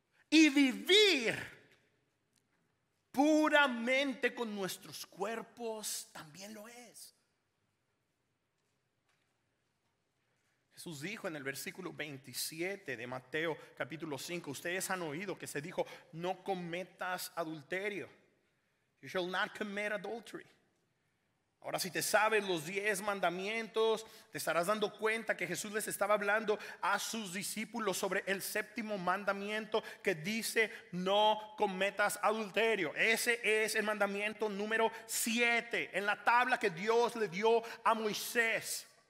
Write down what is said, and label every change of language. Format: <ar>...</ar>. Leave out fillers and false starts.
<es>Y vivir puramente con nuestros cuerpos también lo es. Jesús dijo en el versículo 27 de Mateo capítulo 5, ustedes han oído que se dijo, no cometas adulterio.</es> <en>You shall not commit adultery.</en> <es>Ahora, si te sabes los 10 mandamientos, te estarás dando cuenta que Jesús les estaba hablando a sus discípulos sobre el séptimo mandamiento que dice no cometas adulterio. Ese es el mandamiento número 7 en la tabla que Dios le dio a Moisés.</es>